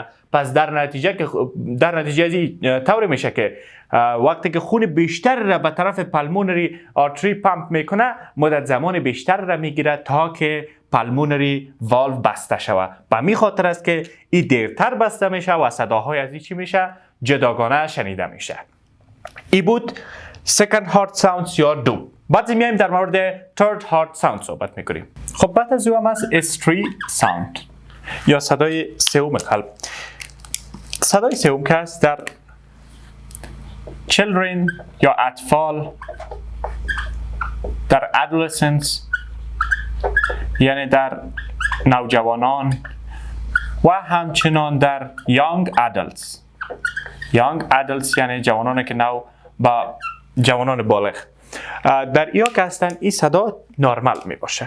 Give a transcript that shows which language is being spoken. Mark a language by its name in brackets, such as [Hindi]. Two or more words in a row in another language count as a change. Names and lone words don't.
[Persian] پس در نتیجه ازی طوری میشه که وقتی که خون بیشتر را به طرف [English] pulmonary artery [Persian] پمپ میکنه مدت زمان بیشتر را میگیره تا که [English] pulmonary valve [Persian] بسته شوه. به می خاطر است که این دیرتر بسته میشه و صداهای از این چی میشه؟ جداگانه شنیده میشه. ای بود [English] second heart sounds [Persian] یا دو. بعد میایم در مورد [English] third heart sound [Persian] صحبت میکنیم. خب بعد از او هم از [English] S3 sound [Persian] یا صدای سوم قلب. صدای سوم که است در children یا اطفال، در adolescents یعنی در نوجوانان و همچنان در [English] young adults [Persian] یعنی جوانانی که نو با جوانان بالغ در یا که هستن این صدا نرمال می باشه.